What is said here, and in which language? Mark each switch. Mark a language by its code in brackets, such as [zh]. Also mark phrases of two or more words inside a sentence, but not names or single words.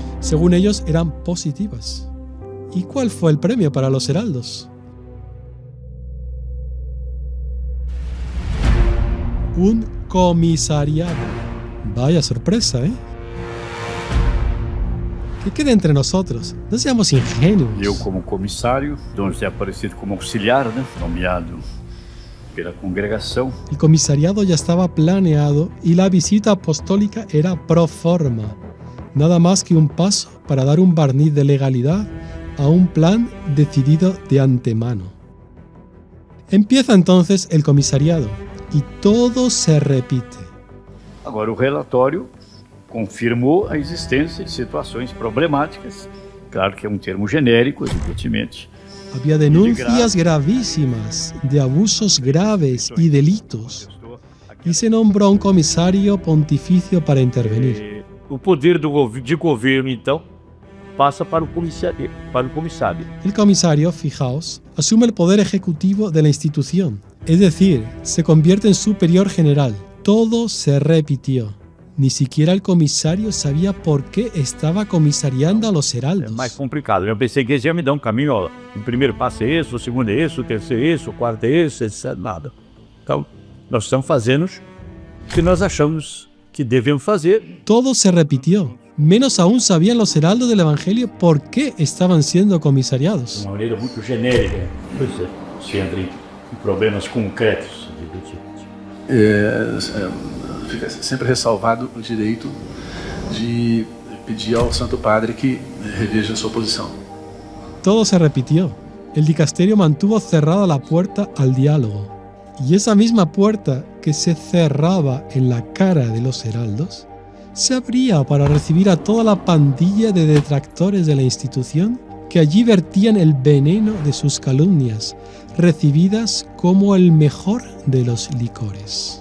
[es] Según ellos, eran positivas. ¿Y cuál fue el premio para los heraldos? Un comisariado. Vaya sorpresa, ¿eh? Que quede entre nosotros, no seamos ingenuos. [pt] Eu, como comissário, Dom José Aparecido como auxiliar, nomeado pela congregação. [es] El comisariado ya estaba planeado y la visita apostólica era [la] pro forma, [es] nada más que un paso para dar un barniz de legalidad a un plan decidido de antemano. Empieza entonces el comisariado y todo se repite. [pt] Agora, o relatório confirmou a existência de situações problemáticas. Claro que é um termo genérico, evidentemente. [es] Había denuncias gravísimas de abusos graves y delitos, y se nombró a un comisario pontificio para intervenir. [pt] O poder de governo, então, passa para o comissário. [es] El comisario, fijaos, asume el poder ejecutivo de la institución, es decir, se convierte en superior general. Todo se repitió. Ni siquiera el comisario sabía por qué estaba comisariando a los [pt] É [es] heraldos. [pt] mais complicado. Eu pensei que eles iam me dar um caminho, ó. O primeiro passo é esse, o segundo é esse, o terceiro é esse, o quarto é esse, etc. Nada. Então, nós estamos fazendo o que nós achamos que devemos fazer. [es] Todo se repitió. Menos aún sabían los heraldos del Evangelio por qué estaban siendo comisariados. [pt] De uma maneira muito genérica, se entra em problemas concretos. Fica sempre ressalvado o direito de pedir ao Santo Padre que reveja sua posição. [es] Todo se repitió. El dicasterio mantuvo cerrada la puerta al diálogo. Y esa misma puerta que se cerraba en la cara de los heraldos, se abría para recibir a toda la pandilla de detractores de la institución que allí vertían el veneno de sus calumnias, recibidas como el mejor de los licores.